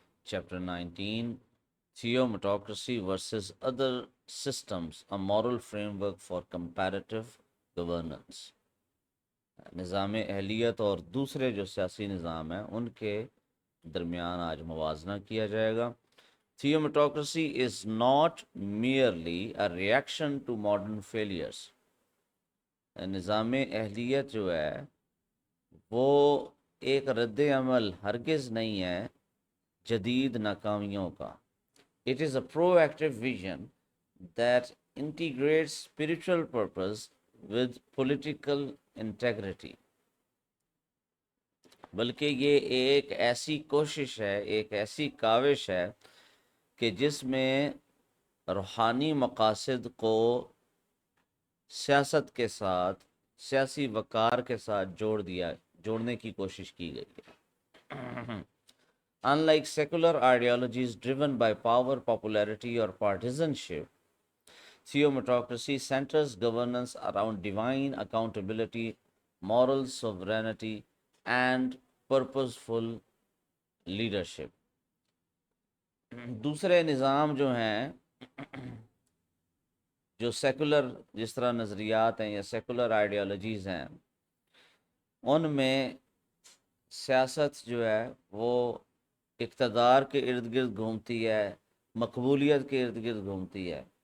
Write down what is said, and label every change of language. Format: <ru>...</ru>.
<en>Chapter 19, Theometocracy versus Other Systems, a Moral Framework for Comparative Governance.</en> <ur>نظام اہلیت اور دوسرے جو سیاسی نظام ہیں ان کے درمیان آج موازنہ کیا جائے گا.</ur> <en>Theometocracy is not merely a reaction to modern failures.</en> <ur>نظام اہلیت جو ہے وہ ایک رد عمل ہرگز نہیں ہے جدید ناکامیوں کا.</ur> <en>It is a proactive vision that integrates spiritual purpose with political integrity.</en> <ur>بلکہ یہ ایک ایسی کوشش ہے، ایک ایسی کاوش ہے کہ جس میں روحانی مقاصد کو سیاست کے ساتھ، سیاسی وقار کے ساتھ جوڑنے کی کوشش کی گئی ہے.</ur> <en>Unlike secular ideologies driven by power, popularity, or partisanship, theometocracy centers governance around divine accountability, moral sovereignty, and purposeful leadership.</en> <ur>دوسرے نظام جو ہیں، جو سیکولر جس طرح نظریات ہیں یا سیکولر آئیڈیالوجیز ہیں، ان میں سیاست جو ہے وہ اقتدار کے ارد گرد گھومتی ہے، مقبولیت کے ارد گرد گھومتی ہے.</ur>